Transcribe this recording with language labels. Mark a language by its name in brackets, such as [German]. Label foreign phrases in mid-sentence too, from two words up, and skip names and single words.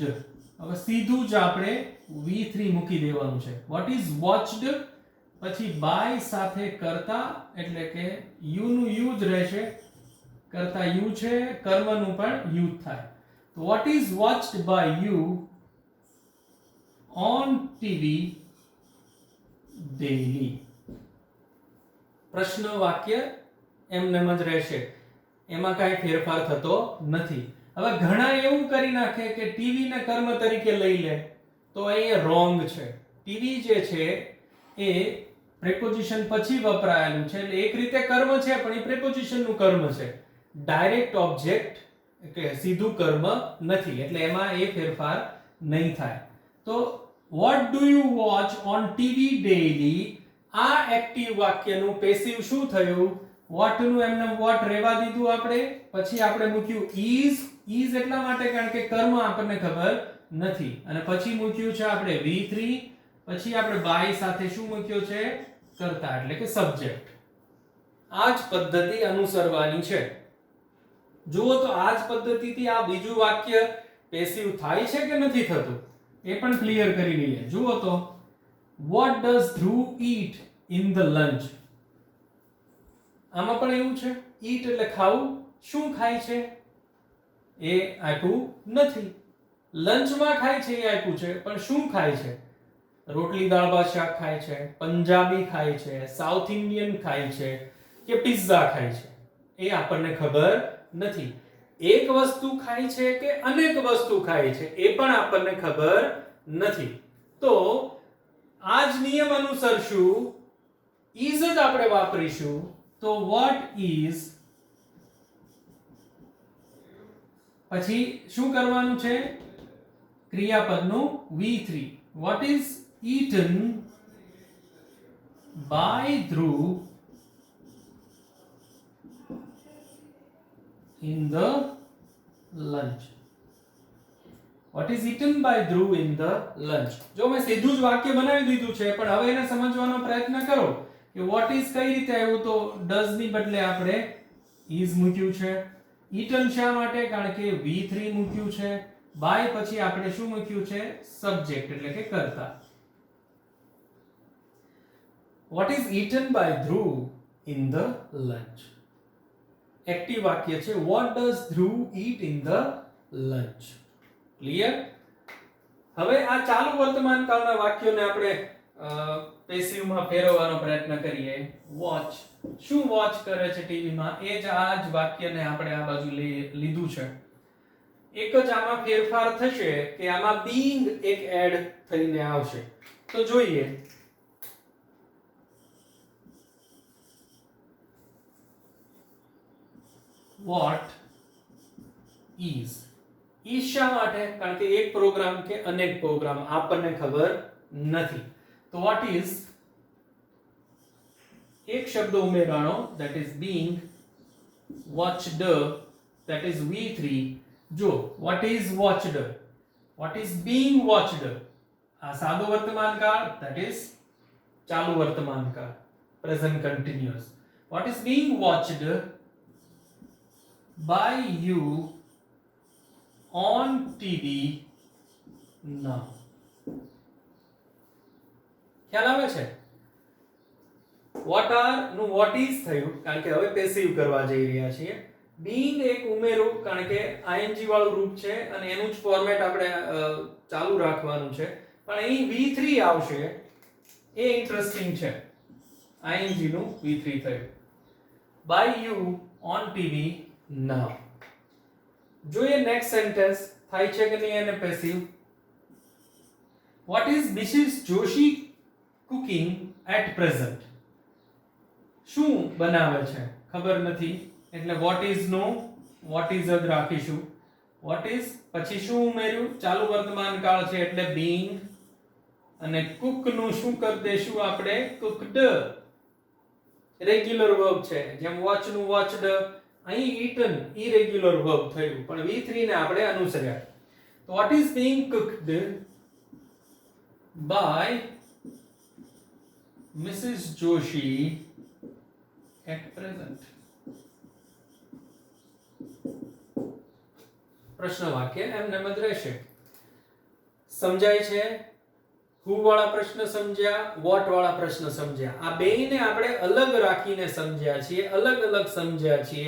[Gujarati] હવે સીધું જ આપણે V3 મૂકી દેવાનું છે. [English] what is watched, [Gujarati] પછી બાય સાથે કરતા, એટલે કે યુ નું યુ જ રહેશે. કરતા યુ છે, કર્મનું પણ યુ થાય. [English] તો what is watched by you on TV daily. [Gujarati] પ્રશ્ન વાક્ય એમનેમ જ રહેશે, એમાં કાંઈ ફેરફાર થતો નથી. હવે ઘણા એવું કરી નાખે કે ટીવી ને કર્મ તરીકે લઈ લે, તો એ રોંગ છે. ટીવી જે છે એ પ્રેપોઝિશન પછી વપરાયેલું છે, એટલે એક રીતે કર્મ છે, પણ એ પ્રેપોઝિશન નું કર્મ છે. [English] direct object [Gujarati] એટલે સીધું કર્મ નથી, એટલે એમાં એ ફેરફાર નહીં થાય. [English] તો what do you watch on TV daily? [Gujarati] આ એક્ટિવ વાક્યનું પેસિવ શું થયું? what નું એમને what રહેવા દીધું આપણે, પછી આપણે મૂક્યું is. is એટલા માટે કારણ કે કર્મ આપણને ખબર નથી, અને પછી મૂક્યું છે આપણે V3, પછી આપણે by સાથે શું મૂક્યો છે? કર્તા, એટલે કે સબ્જેક્ટ. આ જ પદ્ધતિ અનુસરવાની છે. જુઓ તો આ જ પદ્ધતિથી આ બીજું વાક્ય પેસિવ થાય છે કે નથી થતું, એ પણ ક્લિયર કરી લઈએ. [English] જુઓ તો what does Dhruv eat in the lunch? [Gujarati] આમાં પણ એવું છે. eat એટલે ખાવું. શું ખાય છે? એ આપ્યું નથી. લંચમાં ખાય છે એ આપ્યું છે, પણ શું ખાય છે? રોટલી દાળ ભાત શાક ખાય છે, પંજાબી ખાય છે, [English] South Indian [Gujarati] ખાય છે, કે પિઝા ખાય છે? એ આપણને ખબર નથી. એક વસ્તુ ખાય છે કે અનેક વસ્તુ ખાય છે, એ પણ આપણને ખબર નથી. તો આ જ નિયમ અનુસરશું, is જ આપણે વાપરીશું. [English] તો what is, [Gujarati] પછી શું કરવાનું છે? ક્રિયાપદનું V3. [English] what is eaten by Dhruv in the lunch? what is eaten by Dhruv in the lunch? [Gujarati] જો મેં સીધું જ વાક્ય બનાવી દીધું છે, પણ હવે એને સમજવાનો પ્રયત્ન કરો કે [English] what is [Gujarati] કઈ રીતે આવ્યું. તો does ની બદલે આપણે is મૂક્યું છે. eaten શા માટે? કારણ કે V3 મૂક્યું છે. by પછી આપણે શું મૂક્યું છે? સબ્જેક્ટ, એટલે કે કર્તા. [English] what is eaten by Dhruv in the lunch? [Gujarati] એક્ટિવ વાક્ય છે. [English] what does Dhruv eat in the lunch? [Gujarati] ક્લિયર? હવે આ ચાલુ વર્તમાન કાળના વાક્યોને આપણે પેસિવમાં ફેરવવાનો પ્રયત્ન કરીએ. વોચ, શું વોચ કરે છે ટીવીમાં? એ જ આ જ વાક્યને આપણે આ બાજુ લીધું છે. એક જ આમાં ફેરફાર થશે કે આમાં being એક એડ થઈને આવશે. તો જોઈએ. [English] what is. [Gujarati] is શા માટે? કારણ કે એક પ્રોગ્રામ કે અનેક પ્રોગ્રામ આપણને ખબર નથી. તો what is, એક શબ્દ ઉમેરાણો, [English] that is being watched, that is V3, જો what is watched, what is being watched, [Gujarati] આ સાદો વર્તમાન કાળ, [English] that is [Gujarati] ચાલુ વર્તમાન કાળ, [English] present continuous. What is being watched by you on TV now? [Gujarati] ખ્યાલ આવે છે? [English] what are [Gujarati] નું [English] what is [Gujarati] થયું કારણ કે હવે પેસિવ કરવા જઈ રહ્યા છીએ. being એક ઉમેરો કારણ કે ing વાળું રૂપ છે અને એનું જ ફોર્મેટ આપણે ચાલુ રાખવાનું છે, પણ અહીં v3 આવશે એ ઇન્ટરેસ્ટિંગ છે. ing નું v3 થયું. [English] by you on TV now. [Gujarati] જોઈએ [English] next sentence [Gujarati] થાય છે કે નહીં એને પેસિવ. [English] what is Mrs. Joshi cooking at present? [Gujarati] શું બનાવે છે ખબર નથી એટલે [English] what is [Gujarati] નો [English] what is [Gujarati] જ રાખીશું. [English] what is [Gujarati] પછી શું ઉમેર્યું, ચાલુ વર્તમાન કાળ છે એટલે being, અને cook નું શું કરી દેશું આપણે, cooked. રેગ્યુલર વર્બ છે, જેમ watch નું watched, અહીં [English] eaten irregular verb [Gujarati] થયું પણ v3 ને આપણે અનુસર્યા. [English] તો what is being cooked by Mrs. Joshi at present? [Gujarati] પ્રશ્ન વાક્ય એમને જ રહેશે. સમજાય છે? who વાળા પ્રશ્ન સમજ્યા, what વાળા પ્રશ્ન સમજ્યા. આ બેયને આપણે અલગ રાખીને સમજ્યા છીએ, અલગ અલગ સમજ્યા છીએ.